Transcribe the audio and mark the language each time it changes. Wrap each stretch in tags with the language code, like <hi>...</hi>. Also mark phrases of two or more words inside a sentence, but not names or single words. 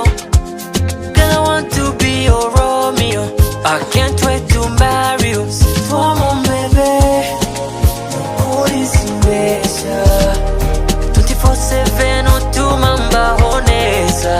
<en>Girl, I want to be your Romeo, I can't wait to marry you.</en> <fr>Toi mon bébé,</fr> <rw>ukuri simbeshya, 24/7 utuma mbaho neza.</rw>